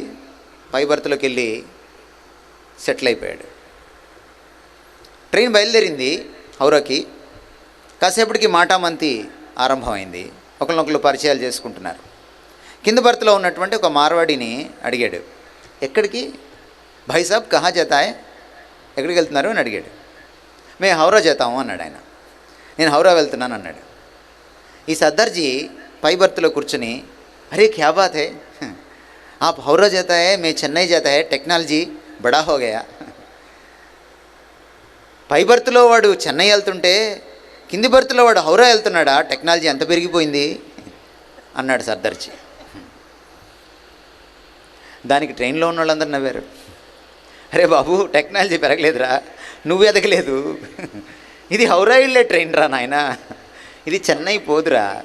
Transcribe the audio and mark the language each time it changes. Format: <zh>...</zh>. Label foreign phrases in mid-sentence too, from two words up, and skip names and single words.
<te>పై బర్త్లోకి వెళ్ళి సెటిల్ అయిపోయాడు. ట్రైన్ బయలుదేరింది హౌరాకి. కాసేపటికి మాటామంతి ఆరంభమైంది. ఒకరినొకరు పరిచయాలు చేసుకుంటున్నారు. కింద బర్త్లో ఉన్నటువంటి ఒక మార్వాడిని అడిగాడు, ఎక్కడికి?</te> <hi>भाई साब कहाँ जाता है,</hi> <te>ఎక్కడికి వెళ్తున్నారు అని అడిగాడు.</te> <hi>मैं हावड़ा जाता हूँ</hi> <te>అన్నాడు ఆయన. నేను హౌరా వెళ్తున్నాను అన్నాడు. ఈ సర్దార్జీ పై బర్త్లో కూర్చుని,</te> <hi>अरे क्या बात है, आप हावड़ा जाता है, मैं चेन्नई जाता है, टेक्नोलॉजी बड़ा हो गया.</hi> <te>పై బర్త్లో వాడు చెన్నై వెళ్తుంటే కింది బర్త్లో వాడు హౌరా వెళ్తున్నాడా, టెక్నాలజీ ఎంత పెరిగిపోయింది అన్నాడు సర్దార్జీ. దానికి ట్రైన్లో ఉన్న వాళ్ళందరూ నవ్వారు. అరే బాబు, టెక్నాలజీ పెరగలేదురా, నువ్వు ఎదగలేదు, ఇది హౌరా వెళ్ళే ట్రైన్ రా నాయన, ఇది చెన్నై పోదురా.</te>